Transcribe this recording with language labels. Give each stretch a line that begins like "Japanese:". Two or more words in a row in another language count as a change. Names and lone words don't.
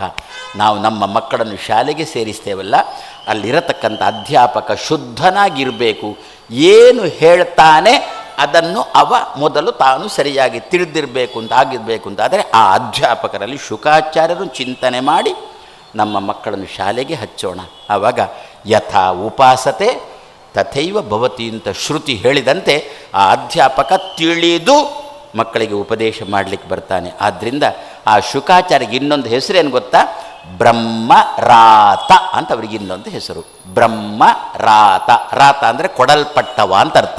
Kannada: ನಾವು ನಮ್ಮ ಮಕ್ಕಳನ್ನು ಶಾಲೆಗೆ ಸೇರಿಸ್ತೇವಲ್ಲ, ಅಲ್ಲಿರತಕ್ಕಂಥ ಅಧ್ಯಾಪಕ ಶುದ್ಧನಾಗಿರಬೇಕು. ಏನು ಹೇಳ್ತಾನೆ ಅದನ್ನು ಅವ ಮೊದಲು ತಾನು ಸರಿಯಾಗಿ ತಿಳಿದಿರಬೇಕು ಅಂತ ಆಗಿರಬೇಕು ಅಂತ. ಆದರೆ ಆ ಅಧ್ಯಾಪಕರಲ್ಲಿ ಶುಕಾಚಾರ್ಯರು ಚಿಂತನೆ ಮಾಡಿ ನಮ್ಮ ಮಕ್ಕಳನ್ನು ಶಾಲೆಗೆ ಹಚ್ಚೋಣ. ಆವಾಗ
Sanskrit: ಯಥಾ ಉಪಾಸತೆ ತಥೈವ ಭವತಿ
Kannada: ಅಂತ ಶ್ರುತಿ ಹೇಳಿದಂತೆ ಆ ಅಧ್ಯಾಪಕ ತಿಳಿದು ಮಕ್ಕಳಿಗೆ ಉಪದೇಶ ಮಾಡಲಿಕ್ಕೆ ಬರ್ತಾನೆ. ಆದ್ದರಿಂದ ಆ ಶುಕಾಚಾರ್ಯಗೆ ಇನ್ನೊಂದು ಹೆಸರೇನು ಗೊತ್ತಾ? ಬ್ರಹ್ಮರಾತ ಅಂತ ಅವರಿಗೆ ಇನ್ನೊಂದು ಹೆಸರು. ಬ್ರಹ್ಮರಾತ. ರಾತ ಅಂದರೆ ಕೊಡಲ್ಪಟ್ಟವ ಅಂತ ಅರ್ಥ.